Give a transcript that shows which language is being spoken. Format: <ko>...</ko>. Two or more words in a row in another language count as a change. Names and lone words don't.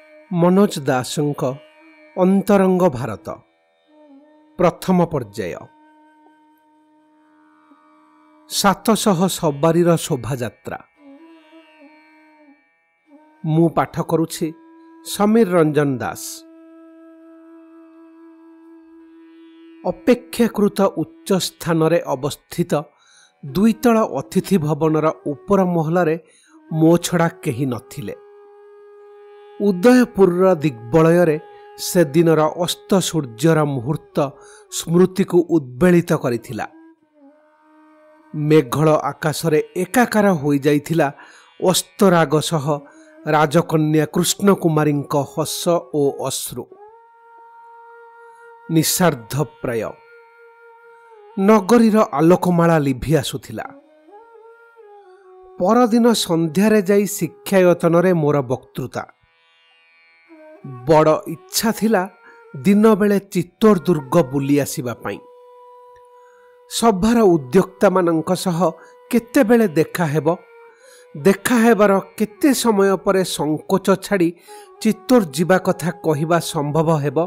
<or>ମନୋଜ ଦାସଙ୍କ ଅନ୍ତରଙ୍ଗ ଭାରତ ପ୍ରଥମ ପର୍ଯ୍ୟାୟ 700 ସବାରୀର ଶୋଭାଯାତ୍ରା। ମୁଁ ପାଠ କରୁଛି ସମୀର ରଞ୍ଜନ ଦାସ। ଅପେକ୍ଷାକୃତ ଉଚ୍ଚ ସ୍ଥାନ ରେ ଅବସ୍ଥିତ ଦୁଇତଳ ଅତିଥି ଭବନର ଉପର ମହଲ ମୋ ଛଡ଼ା କେହି ନଥିଲେ। ଉଦୟପୁର ଦିଗ୍ବଳୟ ସେ ଦିନର ଅସ୍ତ ସୂର୍ଯ୍ୟର ମୁହୂର୍ତ୍ତ ସ୍ମୃତି କୁ ଉଦ୍ବେଳିତ କରିଥିଲା। ମେଘଲ ଆକାଶରେ ଏକାକାର ହୋ ଯାଇଥିଲା ଅସ୍ତରାଗ ସହ ରାଜକନ୍ୟା କୃଷ୍ଣ କୁମାରୀ ହସ ଓ ଅଶ୍ରୁ। ନିଶାର୍ଦ୍ଧ ପ୍ରାୟ ନଗରୀର ଆଲୋକମାଳା ଲିଭି ଆସୁଥିଲା। ପରଦିନ ସନ୍ଧ୍ୟାରେ ଜାଇ ଶିକ୍ଷାୟତନ ମୋର ବକ୍ତୃତା। ବଡ଼ ଇଚ୍ଛା ଥିଲା ଦିନ ବେଳେ ଚିତ୍ତୌଡ଼ ଦୁର୍ଗ ବୁଲି ଆସିବା ପାଇଁ। ସଭାର ଉଦ୍ୟୋକ୍ତା ମାନଙ୍କ ସହ କେତେବେଳେ ଦେଖା ହେବ, ଦେଖା ହେବାର କେତେ ସମୟ ପରେ ସଙ୍କୋଚ ଛାଡ଼ି ଚିତ୍ତୌଡ଼ ଯିବା କଥା କହିବା ସମ୍ଭବ ହେବ।</or>